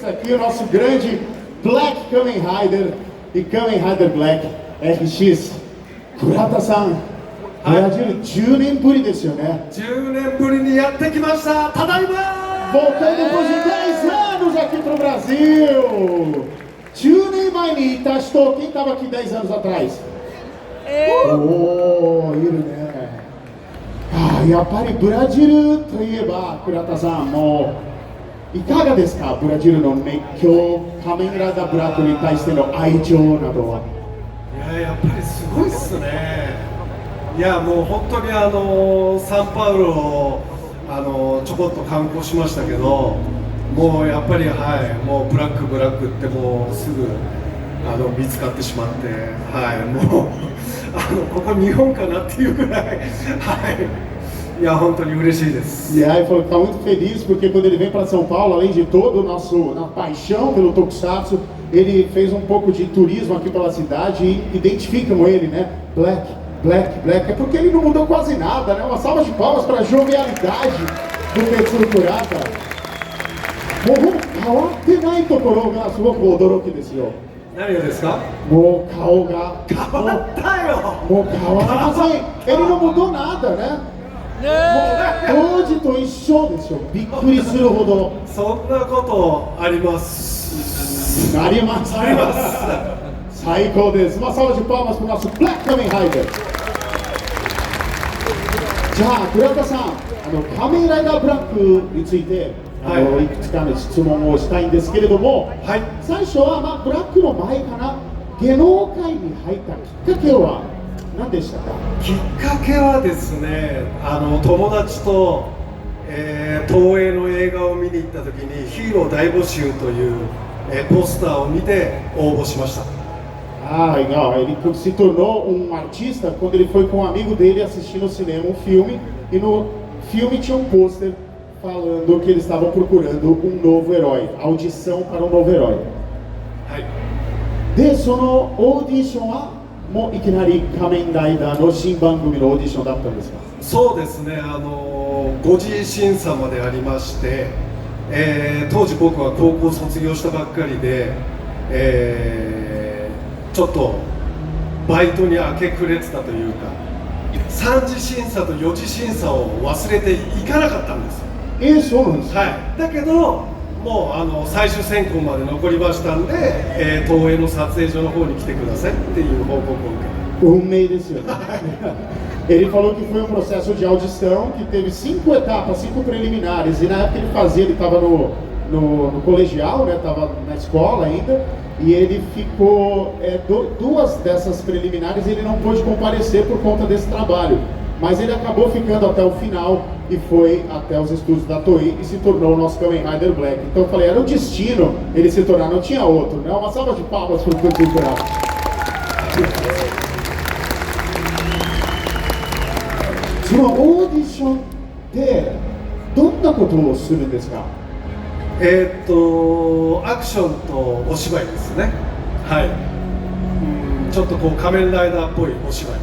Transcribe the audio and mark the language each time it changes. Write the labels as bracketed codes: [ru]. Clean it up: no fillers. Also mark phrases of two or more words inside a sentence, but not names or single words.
[pt] Aqui o nosso grande Black Kamen Rider e Kamen Rider Black RX Kurata-san. [ja] 10年ぶりですよね。 10年ぶりにやってきました。ただいま [pt] Voltando depois de 10 anos aqui pro Brasil. [ja] 10 年前にいた人、 [pt] quem estava aqui 10 anos atrás? [ja] おー、いるね。やっぱりブラジルといえば、倉田さん、もういかがですか、ブラジルの熱狂、仮面ライダーブラックに対しての愛情などは。いや、やっぱりすごいっすね。いや、もう本当にサンパウロをちょこっと観光しましたけど、もうやっぱり、もうブラックってもうすぐ見つかってしまって、もうここ日本かなっていうぐらい、いや本当に嬉しいです。 [pt] E aí falou que está muito feliz porque quando ele vem para São Paulo, além de todo o nosso paixão pelo Tokusatsu, ele fez um pouco de turismo aqui pela cidade e identificam ele, né? Black, é porque ele não mudou quase nada, né? Uma salva de palmas para a jovialidade do Tetsu Kurata. [ja] もう変わってないところがすごく驚きですよ。何がですか？もう顔が変わったよ。もう変わりません。 [pt] ele não mudou nada, né? [ja] 当時と一緒ですよ。びっくりするほど。そんなことあります。あります。最高です。 [pt] uma salva de palmas para o nosso Black Kamen Rider。 [ja] じゃあ倉田さん、仮面ライダーブラックについていくつかの質問をしたいんですけれども、最初はブラックの前かな、芸能界に入ったきっかけは何でしたか？きっかけはですね、友達と、東映の映画を見に行った時にヒーロー大募集という、ポスターを見て応募しました。 [pt] Legal. Ele se tornou artista quando ele foi com um amigo dele assistir no cinema um filme e no filme tinha um pôster falando que eles estavam procurando um novo herói, audição para um novo herói. [ja] で、そのオーディションはもういきなり仮面ライダーの新番組のオーディションだったんですか？そうですね、5次審査までありまして、当時僕は高校卒業したばっかりで、ちょっとバイトに明け暮れてたというか、3次審査と4次審査を忘れていかなかったんです。そうなんですか？だけどもう最終選考まで残りましたんで、東映の撮影所の方に来てくださいっていう報告を受けた。運命ですよね。 [pt] Ele falou que foi um processo de audição que teve 5 etapas, 5 preliminares, e na época ele estava no colegial, né? Estava na escola ainda, e ele ficou, 2 dessas preliminares ele não pôde comparecer por conta desse trabalho, mas ele acabou ficando até o final e foi até os estúdios da Toei e se tornou o nosso Kamen Rider Black. Então eu falei, era o destino ele se tornar, não tinha outro, né? Uma salva de palmas para o Tetsu Kurata. [ja] そのオーディションでどんなことをするんですか？アクションとお芝居ですね。ちょっとこう仮面ライダーっぽいお芝居。